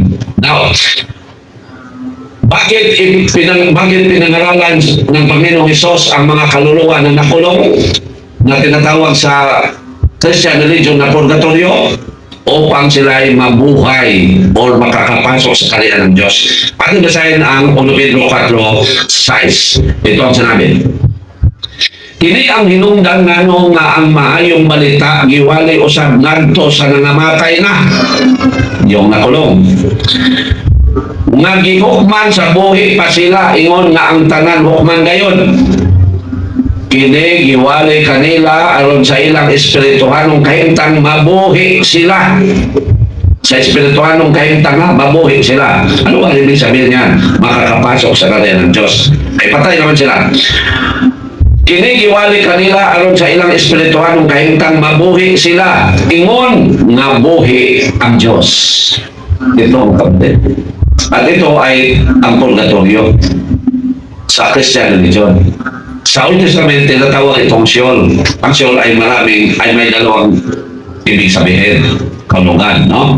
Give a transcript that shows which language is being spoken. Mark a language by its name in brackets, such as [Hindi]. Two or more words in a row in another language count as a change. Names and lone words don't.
[Filipino] Now, bakit pinangaralan ng Panginoong Hesus ang mga kaluluwa na nakulong na tinatawag sa [English] Christian religion [Filipino] na purgatorio upang sila ay mabuhay o makakapasok sa kaharian ng Diyos. Ating basahin ang 1 Pedro 4:6. Ito ang sinabi. [Cebuano] Kini ang hinungdan nganong nga ang maayong balita giwali usab ngadto sa nangamatay na [Filipino] yung nakulong. [Cebuano] nga gihukman sa buhi pa sila ingon nga ang tanan hukman gayon. Kini giwalay kanila aron sa ilang espirituhanong kahimtang mabuhi sila. Sa espirituhanong kahimtang mabuhi sila. [Filipino] Ano ba ibig sabihin niyan? Makakapasok sa karyan ng Diyos. Ay patay naman sila. [Cebuano] Kini giwali kanila aron sa ilang espirituhanong kahimtang mabuhi sila. Ingon nga buhi ang Diyos. [Filipino] Ito ang kapatid. At ito ay ang purgatorio sa [English] Christian religion. [Filipino] Sa [English] Old Testament, [Filipino] tinatawag itong Sheol. Ang Sheol ay may dalawang ibig sabihin. Kalungan, no?